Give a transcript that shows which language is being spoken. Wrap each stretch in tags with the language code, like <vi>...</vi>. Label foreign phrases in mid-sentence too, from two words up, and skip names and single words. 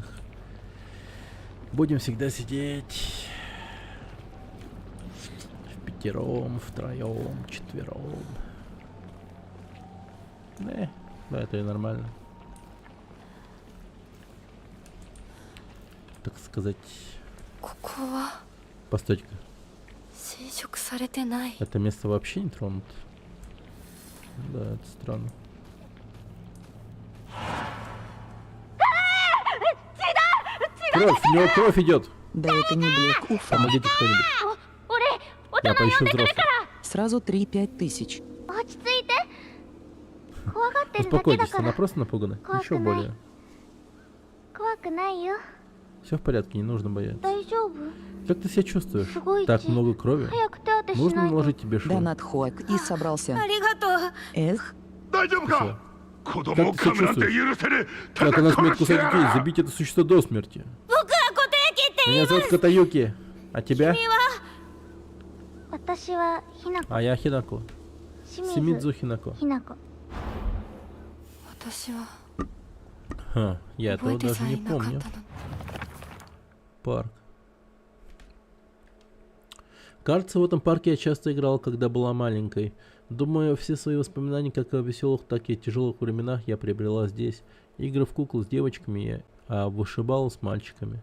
<ru>Будем всегда сидеть впятером, втроем, четвером. Да, это и нормально. Так сказать.</ru> <ja>ここは</ja> <ru>Постойте-ка.</ru> <ja>侵食されてない。</ja> <ru>Это место вообще не тронуто. Да, это странно. Кровь, у него кровь идет. Да это не Блэк Уфа. Помогите кто-нибудь. Я поищу взрослых. Сразу 3-5 тысяч.</ru> <ja>落ち着いて怖がってるだけだ</ja> <ru>Успокойтесь,</ru> <ja>か</ja> <ru>она</ru> <ja>ら</ja> <ru>просто напугана. Как Еще она? более.</ru> <ja>怖くないよ</ja> <ru>Все в порядке, не нужно бояться.</ru> <ja>大丈夫</ja> <ru>Как ты себя чувствуешь?</ru> <ja>すごい</ja> <ru>Так</ru> <ja>血</ja> <ru>много крови.</ru> <ja>早く手当てし</ja> <ru>Нужно</ru> <ja>ないと</ja> <ru>наложить тебе шов. Донат Хоак и собрался.</ru> <ja>ありがとう。</ja> <ru>Эх,</ru> <ja>大丈夫</ja> <ru>Всё.</ru> <ja>か子供</ja> <ru>Как</ru> <ja>を</ja> <ru>ты</ru> <ja>噛</ja> <ru>себя</ru> <ja>むなんて</ja> <ru>чувствуешь?</ru> <ja>許せねえ</ja> <ru>Как она смеет</ru> <ja>叩き殺して</ja> <ru>кусать</ru> <ja>や</ja> <ru>детей?</ru> <ja>る</ja> <ru>Забить это существо до смерти.</ru> <ja>僕は固定切って</ja> <ru>Меня зовут Катаюки. А тебя?</ru> <ja>私はひなこ</ja> <ru>А я Хинако.</ru> <ja>清水</ja> <ru>Симидзу Хинако.</ru> <ja>ひなこ私は</ja> <ru>Ха, я</ru> <ja>覚え</ja> <ru>этого</ru> <ja>て</ja> <ru>даже</ru> <ja>さえ</ja> <ru>не</ru> <ja>いなかった</ja> <ru>помню.</ru> <ja>のに。</ja> <ru>Парк. Кажется, в этом парке я часто играл, когда была маленькой. Думаю, все свои воспоминания как о веселых, так и о тяжелых временах я приобрела здесь. Игры в кукол с девочками, а вышибал с мальчиками.</ru>